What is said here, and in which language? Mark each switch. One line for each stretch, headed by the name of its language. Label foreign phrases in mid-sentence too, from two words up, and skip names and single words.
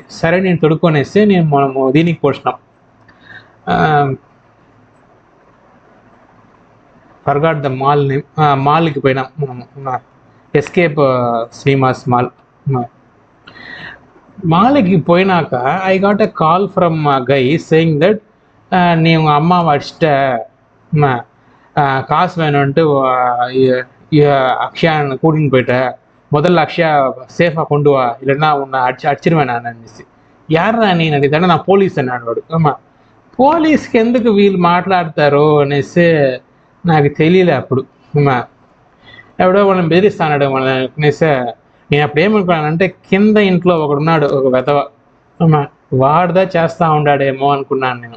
Telugu: సరే నేను తొడుక్కొనేస్తే మనము దీనికి పోసినాం,
English: forgot the mall name,
Telugu: మాల్కి పోయినాం మనము, ఎస్కేప్ శ్రీనివాస్ మాల్. మాల్కి పోయినాక
English: I got a call from guy saying that
Tamil: நீ உங்கள் அம்மாவை அடிச்சிட்ட, காசு வேணும்ன்ட்டு அக்ஷயான்னு கூட்டின்னு போயிட்ட, முதல்ல அக்ஷயா సేఫ్గా கொண்டு வா, இல்லைன்னா உன்னை అడిచిరువేనా అనేసి.
Telugu: యారా నేను అడిగితే నా పోలీస్ అన్నాడు వాడు. అమ్మా పోలీస్కి ఎందుకు వీళ్ళు మాట్లాడతారు అనేసి నాకు తెలియలే అప్పుడు. అమ్మా ఎవడో మనం బెదిరిస్తాడు మన అనేసి నేను అప్పుడు ఏమనుకున్నానంటే కింద ఇంట్లో ఒకడున్నాడు ఒక వెధవ, అమ్మా వాడుదా చేస్తూ ఉన్నాడేమో అనుకున్నాను నేను.